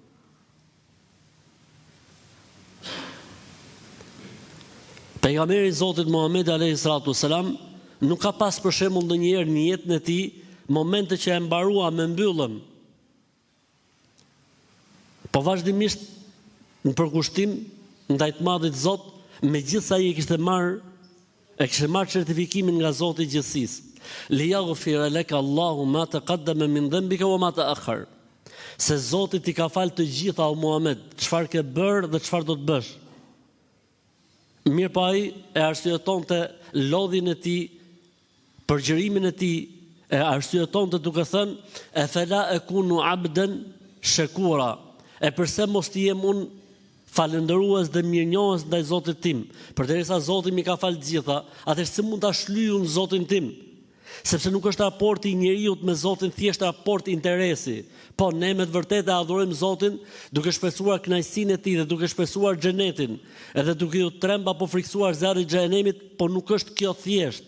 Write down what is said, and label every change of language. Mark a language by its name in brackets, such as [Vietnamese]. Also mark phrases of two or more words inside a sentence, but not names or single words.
[Albanian] Pejgamberi i Zotit Muhamedi [Arabic] عليه الصلاة والسلام [Albanian] nuk ka pas për shembull ndonjëherë në jetën e tij momente që e mbarua me mbyllën. Po vazhdimisht në përkushtim ndaj të madhit Zot, megjithëse ai e kishte marrë certifikimin nga Zoti i gjithësisë. [Arabic] ليغفر لك الله ما تقدم من ذنبك وما تأخر. [Albanian] Se Zoti ti ka falë të gjitha o Muhammed, çfarë ke bërë dhe çfarë do të bësh. Mirë pa ai e arsyetonte lodhin e tij, përgjërimin e tij, e arsyetonte duke thënë: [Arabic] "أفلا أكون عبدا شكورا." [Albanian] E përse mos të jem unë falëndërues dhe mirënjohës ndaj Zotit tim, përderisa Zoti mi ka falë të gjitha, atëherë si mund ta shlyj unë Zotin tim? Sepse nuk është raporti i njeriu me Zotin thjesht raport interesi. Po ne me të vërtetë e adhurojmë Zotin duke shpresuar kënaqësinë e tij dhe duke shpresuar xhenetin, edhe duke u tremb apo friksuar zjarri i xhenemit, po nuk është kjo thjesht.